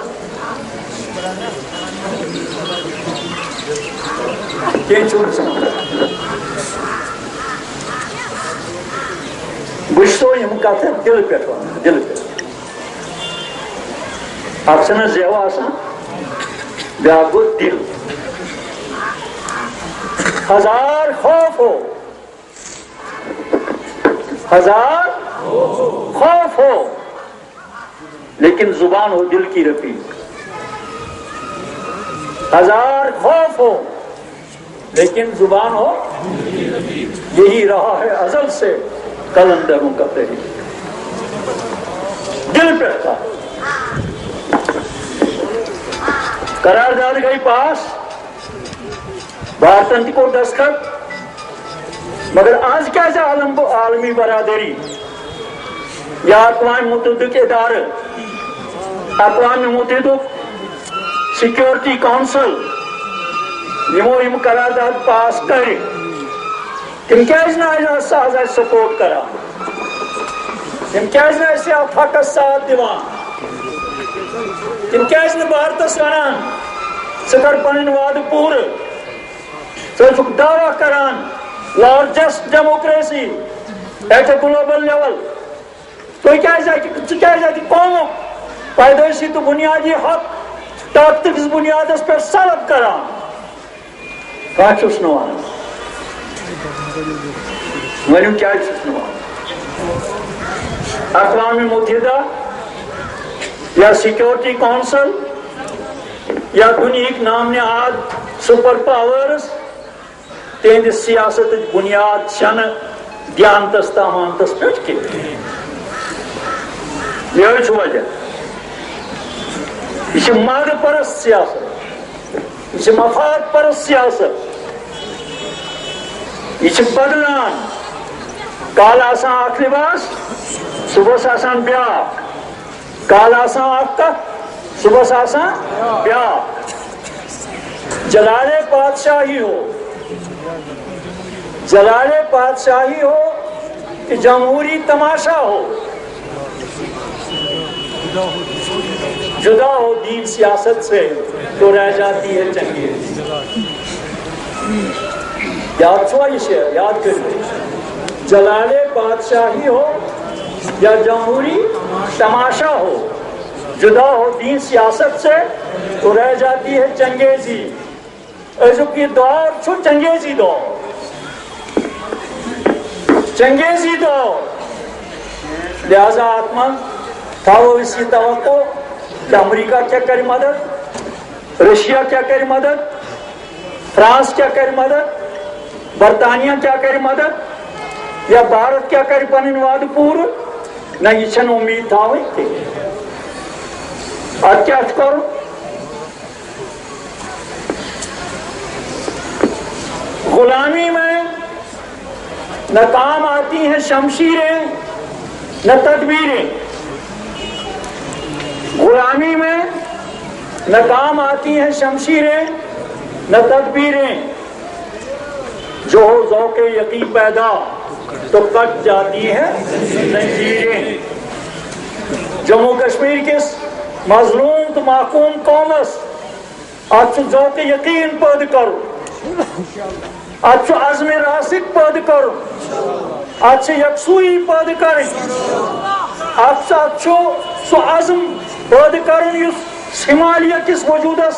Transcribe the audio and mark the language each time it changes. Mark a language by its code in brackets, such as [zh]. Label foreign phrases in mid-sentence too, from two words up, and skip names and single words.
[ks] کینٛہہ چھُنہٕ سمجھان بہٕ چھُسو یِم کتھٕ دِلہٕ پٮ۪ٹھ ونان دِلہٕ پٮ۪ٹھ اکھ چھنہٕ زٮ۪و آسان بیاکھ گوٚو [ur] دِل ہزار خوف ہو لیکن زبان ہو دل کی رفیق ہزار خوف ہو لیکن زبان ہو یہی رہا ہے ازل سے قلندروں کا طریق دل پہ تھا [ks] قرارداد گئی پاس، بھارتن تہ کور دستخط، مگر آج کیا عالمی برادری یا اقوام متحدہ ادارہ، اقوام متحدہ سیکورٹی کونسل یمو یم قرارداد پاس کر، تم کیازِ نہ سپورٹ کران، تم کیازِ نہ اتھ حقس ساتھ دِوان، تم کیازِ نہ بھارتس ونان ژٕ کر پنٕنۍ وعدٕ پوٗرٕ، ژٕ چھُکھ دعویٰ کران [en] largest democracy at a global level, [ks] ژٕ کیازِ اتہِ قومُک پیدائشی تو بنیادی حق طاقتس بنیادس پہ سلب کران، کیا چھُس نہٕ ونان، ؤنِو کیٛازِ چھُس نہٕ ونان؟ اقوام متحدہ یا سیکورٹی کونسل یا دنیاہک نام نہاد [en] super powers [ks] تہندس سیاست بنیاد چھنہٕ دیانتس تامانتس پہ کینٛہہ، یہ چھُ وجہ، یہ ماد پرست سیاست، یہ مفاد پرست سیاست، یہ بدلان، کال آسان اکھ لباس صبح آسان بیاکھ، [ur] کال آسان اکھ کتھ صبح آسان بیاکھ، جلال پادشاہی ہو، جلال پادشاہی ہو کہ جمہوری تماشا ہو، جدا ہو دین سیاست سے تو رہ جاتی ہے چنگیز۔ [ks] یاد چھوا یہ شعر، [ur] یاد کریں، جلال بادشاہی ہو یا جمہوری تماشا ہو، جدا ہو دین سیاست سے تو رہ جاتی ہے چنگیزی۔ [ks] ازک یہ دور چھو چنگیزی دور، چنگیزی دور، لہذا آتمن تھاو اسی توقع کہ امریکہ کیا کر مدد، رشیا کیا کر مدد، فرانس کیا کر مدد، برطانیہ کیا کر مدد، یا بھارت کیا کر پنن وعدٕ پوٗرٕ، نہ یہ چھن امید تھاوٕنۍ تہِ۔ [ur] اد کیا کرو، غلامی میں نہ کام آتی ہیں شمشیریں نہ تدبیریں، غلامی میں نہ کام آتی ہیں شمشیریں نہ تدبیریں، جو ہو ذوق یقین پیدا تو کٹ جاتی ہیں زنجیریں۔ [ks] جموں کشمیر کس مظلوم تو محکوم قومس اتھ ذوق یقین پید کرو، اتھ عزم راسک پید کرو، اتھ یکسوئی پید کریں، اتھ سو عزم پید کرن یس ہمالیہ کس وجودس